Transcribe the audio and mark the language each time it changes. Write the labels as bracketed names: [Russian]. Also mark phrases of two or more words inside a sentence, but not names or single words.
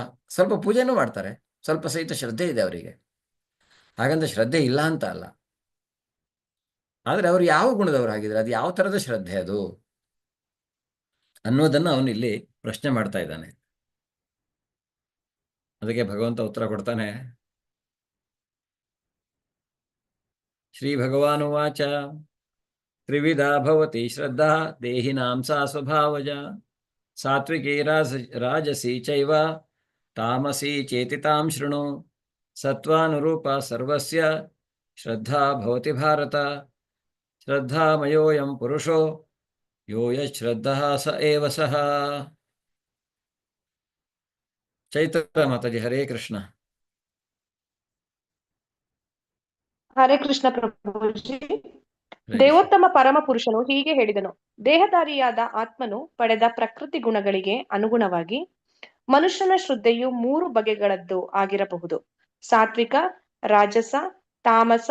[Kannada] ಸ್ವಲ್ಪ ಪೂಜೆನೂ ಮಾಡ್ತಾರೆ, ಸ್ವಲ್ಪ ಸಹಿತ ಶ್ರದ್ಧೆ ಇದೆ ಅವರಿಗೆ, ಹಾಗಂತ ಶ್ರದ್ಧೆ ಇಲ್ಲ ಅಂತ ಅಲ್ಲ. ಆದರೆ ಅವರು ಯಾವ ಗುಣದವರು ಆಗಿದ್ರೆ, ಅದು ಯಾವ ಥರದ ಶ್ರದ್ಧೆ ಅದು ಅನ್ನೋದನ್ನು ಅವನು ಇಲ್ಲಿ ಪ್ರಶ್ನೆ ಮಾಡ್ತಾ ಇದ್ದಾನೆ. ಅದಕ್ಕೆ ಭಗವಂತ ಉತ್ತರ ಕೊಡ್ತಾನೆ. [Sanskrit] ಶ್ರೀ ಭಗವಾನುವಾಚ ತ್ರಿವಿಧಾ ಭವತಿ ಶ್ರದ್ಧಾ ದೇಹಿನಾಂ ಸಾ ಸ್ವಭಾವಜ ಸಾತ್ವಿಕಿ ರಾಜಸಿ ಚೈವ ತಾಮಸಿ ಚೇತಿತಾಂ ಶೃಣು ಸತ್ವಾನುರೂಪ ಸರ್ವಸ್ಯ ಶ್ರದ್ಧಾ ಭವತಿ ಭಾರತ ಶ್ರದ್ಧಾಮಯೋಯಂ ಪುರುಷೋ ಯೋ ಯಶ್ರದ್ಧಃ ಸ ಏವ ಸಃ. [Kannada] ಚೈತ್ರ ಮಾತಾಜಿ, ಹರೇ ಕೃಷ್ಣ. ಹರೇ ಕೃಷ್ಣ ಪ್ರಭುಜಿ. ದೇವೋತ್ತಮ ಪರಮ ಪುರುಷನು ಹೀಗೆ ಹೇಳಿದನು, ದೇಹಧಾರಿಯಾದ ಆತ್ಮನು ಪಡೆದ ಪ್ರಕೃತಿ ಗುಣಗಳಿಗೆ ಅನುಗುಣವಾಗಿ ಮನುಷ್ಯನ ಶ್ರದ್ಧೆಯು 3 ಬಗೆಗಳದ್ದು ಆಗಿರಬಹುದು: ಸಾತ್ವಿಕ, ರಾಜಸ, ತಾಮಸ.